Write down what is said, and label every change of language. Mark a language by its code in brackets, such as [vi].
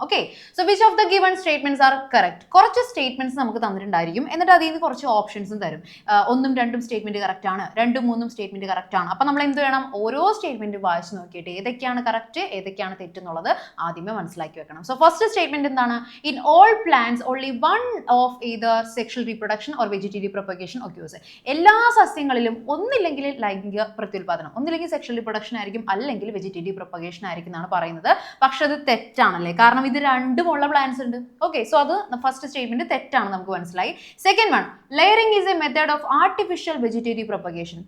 [en] Okay, so which of the given statements are correct? [ml] കുറച്ച് statements നമുക്ക് തന്നിട്ടുണ്ടായിരിക്കും, എന്നിട്ട് അതിൽ നിന്ന് കുറച്ച് ഓപ്ഷൻസും തരും. ഒന്നും രണ്ടും സ്റ്റേറ്റ്മെന്റ് കറക്റ്റ് ആണ്, രണ്ടും മൂന്നും സ്റ്റേറ്റ്മെന്റ് കറക്റ്റ് ആണ്. അപ്പം നമ്മൾ എന്ത് വേണം? ഓരോ സ്റ്റേറ്റ്മെന്റ് വായിച്ച് നോക്കിയിട്ട് ഏതൊക്കെയാണ് കറക്റ്റ് ഏതൊക്കെയാണ് തെറ്റെന്നുള്ളത് ആദ്യമേ മനസ്സിലാക്കി വെക്കണം. സോ ഫസ്റ്റ് സ്റ്റേറ്റ്മെന്റ് എന്താണ്? [en] In all plants only one of either sexual reproduction or vegetative propagation occurs. [ml] എല്ലാ സസ്യങ്ങളിലും ഒന്നില്ലെങ്കിൽ ലൈംഗിക പ്രത്യുൽപാദനം, ഒന്നില്ലെങ്കിൽ സെക്ഷൽ റിപ്രൊഡക്ഷൻ ആയിരിക്കും, അല്ലെങ്കിൽ വെജിറ്റേറ്റീവ് പ്രൊപ്പഗേഷൻ ആയിരിക്കും എന്നാണ് പറയുന്നത്. പക്ഷെ അത് തെറ്റാണല്ലേ, കാരണം ഇത് രണ്ടുമുള്ള പ്ലാന്റ്സ് ഉണ്ട്. ഓക്കെ, സോ അത് ഫസ്റ്റ് സ്റ്റേറ്റ്മെന്റ് തെറ്റാണ്, നമുക്ക് മനസ്സിലായി. [en] Second one, layering is a method of artificial vegetative propagation.